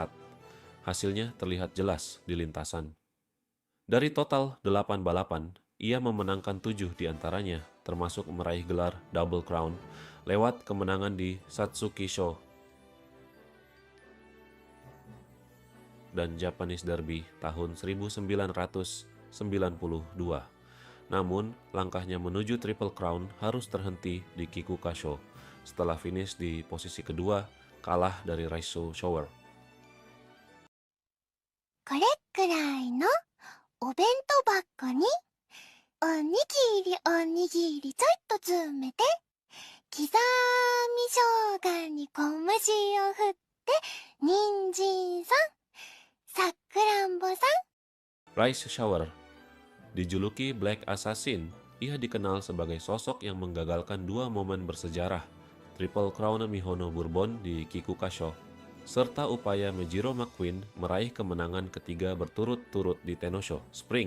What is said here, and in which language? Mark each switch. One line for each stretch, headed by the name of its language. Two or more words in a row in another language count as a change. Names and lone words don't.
Indonesian: Hasilnya terlihat jelas di lintasan. Dari total 8 balapan, ia memenangkan 7 diantaranya, termasuk meraih gelar Double Crown lewat kemenangan di Satsuki Show dan Japanese Derby tahun 1992. Namun, langkahnya menuju Triple Crown harus terhenti di Kikuka Show setelah finish di posisi kedua, kalah dari Raiso Shower.
Japanese: これくらいのお弁当箱におにぎりおにぎりちょいと詰めて刻み生姜に小麦を振って人参さんさくらんぼさん
Indonesian: Rice Shower. Dijuluki Black Assassin, ia dikenal sebagai sosok yang menggagalkan 2 momen bersejarah, Triple Crown Mihono Bourbon di Kikuka Show, serta upaya Mejiro McQueen meraih kemenangan ketiga berturut-turut di Tenosho Spring.